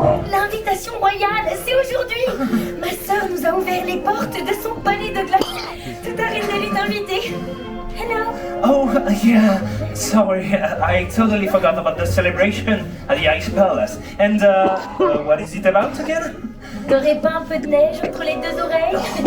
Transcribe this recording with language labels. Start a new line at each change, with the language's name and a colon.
French: L'invitation royale, c'est aujourd'hui. Ma sœur nous a ouvert les portes de son palais de glace. Toute Arendelle est invitée.
English: Hello. Oh, yeah. Sorry, I totally forgot about the celebration at the Ice Palace. And, what is it about again?
French: T'aurais pas un peu de neige entre les deux oreilles?